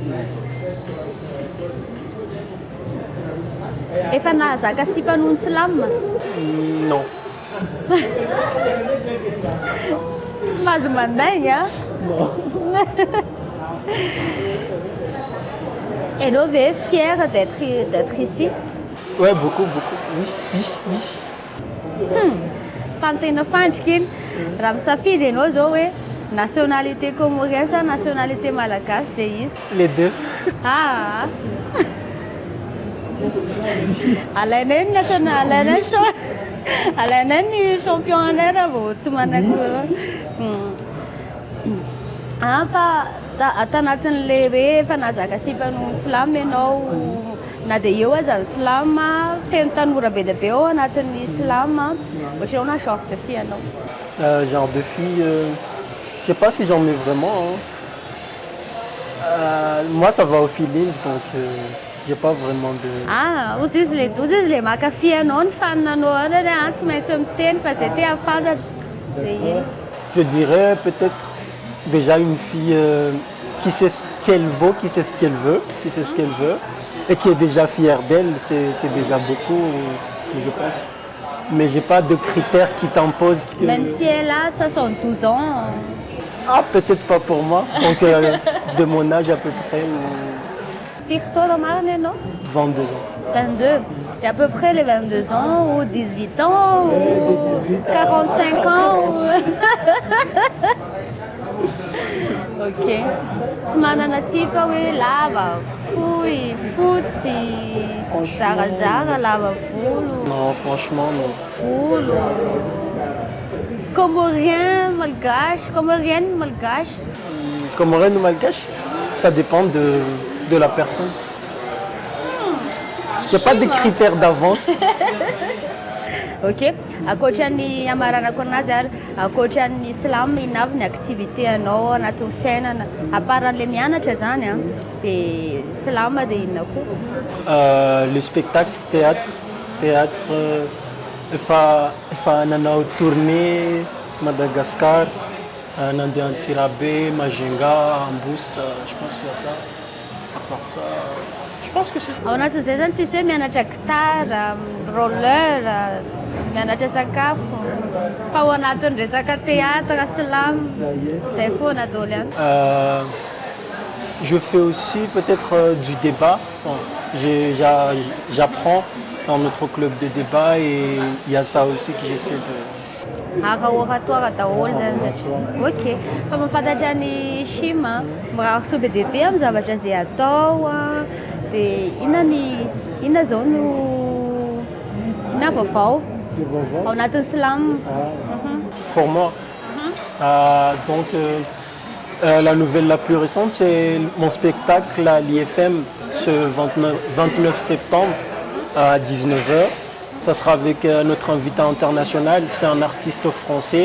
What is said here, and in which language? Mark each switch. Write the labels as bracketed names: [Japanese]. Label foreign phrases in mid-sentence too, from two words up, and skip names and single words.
[Malagasy] Efa nahazaka sipan'ny slam? [French] Non. [Malagasy] Mazo mandaigny a? [French] Non. [Malagasy] Ianao ve [French] fier d'être ici? Ouais, beaucoup. Oui. [Malagasy] Fantena fandrika iny. Raha misafidy ianao zao hoe [French] nationalité comorienne [Malagasy] sa nationalité malagasy dia izy? [French] Les deux. [Malagasy] Alaina ny alaina ny champion anay raha vao tsy manako. Fa tanatin'le hoe efa nahazaka sipan'ny slam ianao na dia eo aza ny slam, feno tanora be dia be ao anatin'ny slam, ohatranao na [French] genre de fille [Malagasy] ianao? [French] Genre de fille, je sais pas si j'en ai vraiment. Moi, ça va au feeling, donc j'ai pas vraiment de... [Malagasy] Ozy izy le mankafy anao ny faninanao any tsy maintsy miteny fa zay te hafantatra. [French] Je dirais peut-être déjà une fille qui sait ce qu'elle vaut, qui sait ce qu'elle veut, et qui est déjà fière d'elle, c'est déjà beaucoup, je pense. Mais j'ai pas de critères qui t'imposent. Même si elle a 72 ans. Peut-être pas pour moi. Donc de mon âge à peu près. Fique-toi dans ma année, non? 22 ans. 22. Et à peu près les 22 ans ou 18 ans ou 18 ans. 45 ans. Ok. [Malagasy] Tsy manana type hoe lava, fohy, fotsy, zarazara, lava volo. [French] Non, franchement, non. [Malagasy] Volo. [French] Comorien, malgache, comorienne, malgache. Comorienne ou malgache, ça dépend de la personne. Il n'y a pas de critères d'avance. Ok. [Malagasy] Ankoatran'ny amaranako anazy ary ankoatran'ny slam ina avy ny activité anao anatin'ny fiainana [French] à part [Malagasy] an'ilay mianatra zany a dia slam dia inona koa? [French] Le spectacle, théâtre, [Malagasy] efa nanao [French] tournée Madagascar, nandeha Antsirabe, Majunga, Ambositra, je pense qu'il y a ça. À part ça, je pense que c'est... [Malagasy] Ao anatin'izay zany tsisy hoe mianatra gitara, roller, mianatra sakafo, fa ao anatin'ny resaka théâtre, slam, zay foana daholo ihany. [French] Je fais aussi peut-être du débat. Enfin, j'apprends dans notre club de débat et il y a ça aussi que j'essaie de... [Malagasy] Oratoire daholo zany satria. Ok. Fa mahafantatra ny Chim mba soa be dia be amin'ny zavatra izay atao dia inona zao no inona vaovao ao anatin'ny slam. [French] Pour moi, la nouvelle la plus récente, c'est mon spectacle à l'IFM ce 29 septembre à 19h. Ça sera avec notre invité international, c'est un artiste français.